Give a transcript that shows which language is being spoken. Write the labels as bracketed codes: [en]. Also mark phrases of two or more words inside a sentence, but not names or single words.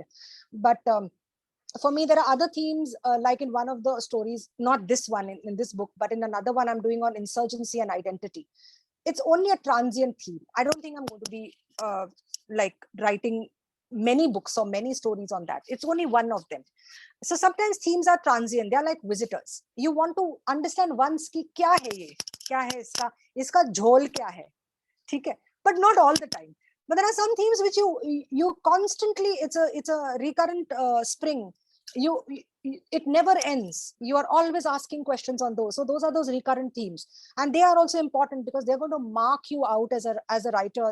[en] But for me, there are other themes, like in one of the stories, not this one in this book, but in another one I'm doing on insurgency and identity. It's only a transient theme. I don't think I'm going to be like writing many books or many stories on that. It's only one of them. So sometimes themes are transient. They're like visitors. You want to understand once [hi] कि क्या है ये? क्या है इसका झोल क्या है? ठीक है? [en] But not all the time. But there are some themes which you constantly, it's a recurrent spring. You it never ends. You are always asking questions on those. So those are those recurrent themes, and they are also important because they're going to mark you out as a writer.